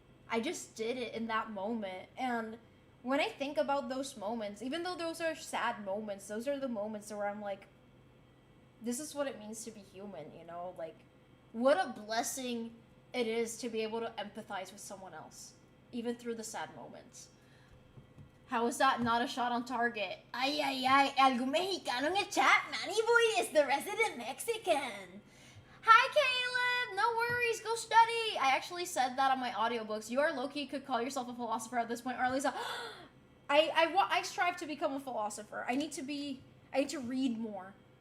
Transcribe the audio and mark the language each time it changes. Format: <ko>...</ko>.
<en>I just did it in that moment. And when I think about those moments, even though those are sad moments, those are the moments where I'm like, this is what it means to be human, you know? Like, what a blessing it is to be able to empathize with someone else, even through the sad moments. How is that not a shot on target?</en> <es>Ay, ay, ay, algún mexicano en el chat.</es> <en>Manny Boy is the resident Mexican. Hi, Caleb. No worries. Go study. I actually said that on my audiobooks. You are low-key could call yourself a philosopher at this point. Or at least I strive to become a philosopher. I need to read more.</en>